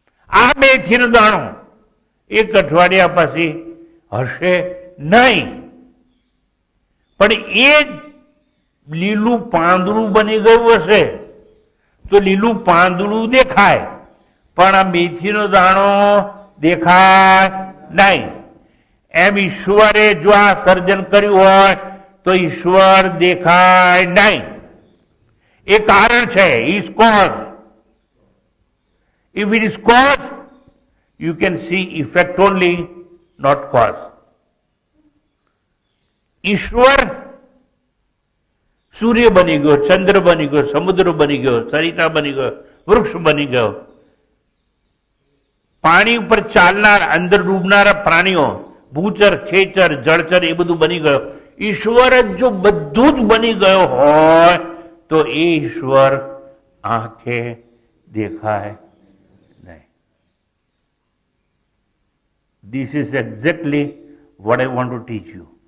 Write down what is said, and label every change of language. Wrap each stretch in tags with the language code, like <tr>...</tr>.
<gu>આ મેથીનો દાણો એક અઠવાડિયા પછી હશે નહીં, પણ એ લીલું પાંદડું બની ગયું હશે તો લીલું પાંદડું દેખાય, પણ આ મેથીનો દાણો દેખાય નહીં. એમ ઈશ્વરે જો આ સર્જન કર્યું હોય તો ઈશ્વર દેખાય નહીં. એ કારણ છે.</gu> <en>Is cause. If it is cause, you can see effect only, not cause.</en> <gu>ઈશ્વર સૂર્ય બની ગયો, ચંદ્ર બની ગયો, સમુદ્ર બની ગયો, સરિતા બની ગયો, વૃક્ષ બની ગયો, પાણી ઉપર ચાલનાર અંદર ડૂબનારા પ્રાણીઓ, ભૂચર, ખેચર, જળચર એ બધું બની ગયો. ઈશ્વર જ જો બધું જ બની ગયો હોય તો એ ઈશ્વર આંખે દેખાય નહીં.</gu> <en>This is exactly what I want to teach you.</en>